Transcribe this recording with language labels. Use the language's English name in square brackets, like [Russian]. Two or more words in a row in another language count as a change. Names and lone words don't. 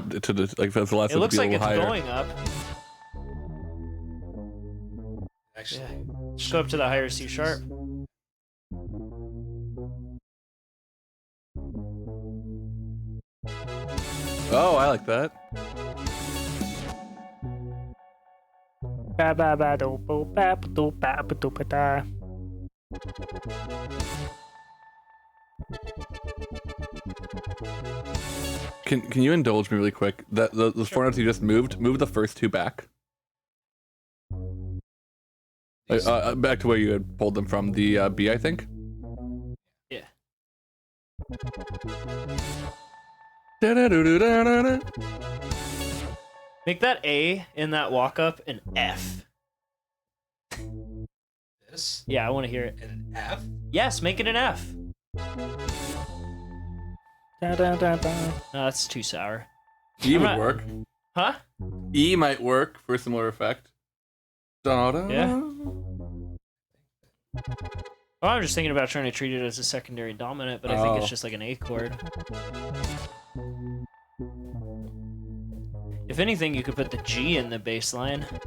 [English] to the like for the last it looks be a like it's little higher. going up. Actually, Yeah. Just go up to the higher C sharp. Oh, I like that. Ba ba ba do bo ba ba do ba ba do ba da. Can you indulge me really quick? That the four notes you just move the first two back. Back to where you had pulled them from, the B, I think. Yeah. Da-da-do-do-da-da-da. Make that A in that walk up an F. this Yeah, I want to hear it. and an F. Yes, make it an F. Da da da da. No, that's too sour. E I'm would not- work. Huh? E might work for a similar effect. Da-da. Yeah. Well, I'm just thinking about trying to treat it as a secondary dominant, but I think Oh. it's just like an A chord. If anything, you could put the G in the bass line.